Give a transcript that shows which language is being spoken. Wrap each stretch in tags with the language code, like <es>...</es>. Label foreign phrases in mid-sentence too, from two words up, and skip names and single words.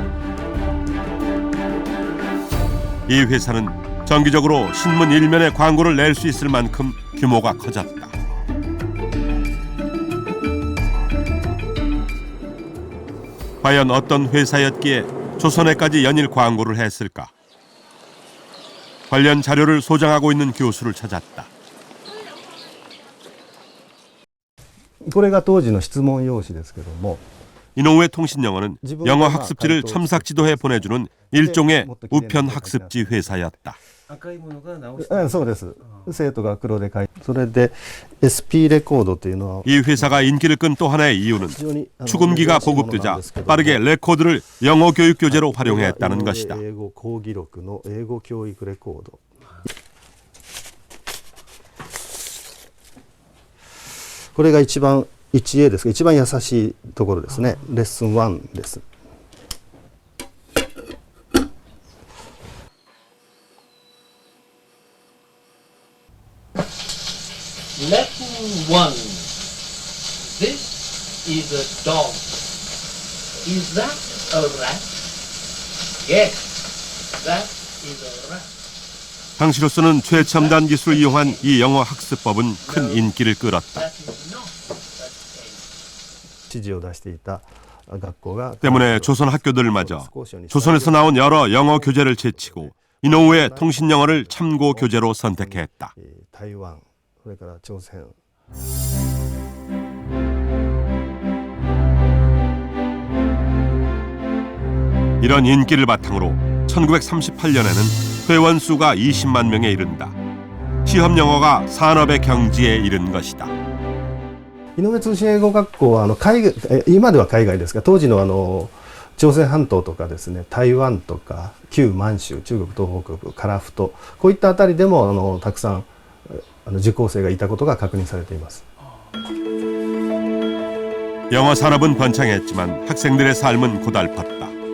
<ko>이 회사는 정기적으로 신문 일면에 광고를 낼 수 있을 만큼 규모가 커졌다. 과연 어떤 회사였기에 조선에까지 연일 광고를 했을까? 관련 자료를 소장하고 있는 교수를 찾았다.</ko> <ja>これが当時の質問用紙ですけども</ja> <ko>이노우의 통신영어는 영어 학습지를 첨삭 지도해 보내주는 일종의 우편 학습지 회사였다.</ko> <ja>そうです。生徒が黒で書いて、それで SP レコードというのは</ja> <ko>이 회사가 인기를 끈 또 하나의 이유는 축음기가 보급되자 빠르게 레코드를 영어 교육 교재로 활용했다는 것이다.</ko> <ja>英語講義録の英語教育レコード。これが一番 1A ですが、一番優しいところですね。レッスン1です。</ja> <en>Lesson 1. This is a dog. Is that a rat? Yes, that is a rat.</en> <ko>당시로서는 최첨단 기술을 이용한 이 영어 학습법은 큰 인기를 끌었다. 때문에 조선 학교들마저 조선에서 나온 여러 영어 교재를 제치고 이노우의 통신영어를 참고 교재로 선택했다. 이런 인기를 바탕으로 1938년에는 회원 수가 20만 명에 이른다. 시험 영어가 산업의 경지에 이른 것이다.</ko> <ja>井上通信英語学校は今では海外ですが、当時の朝鮮半島とかですね、台湾とか旧満州、中国東北部、樺太、こういったあたりでもたくさん受講生がいたことが確認されています。</ja> <ko>영어 산업은 번창했지만 학생들의 삶은 고달팠다.</ko>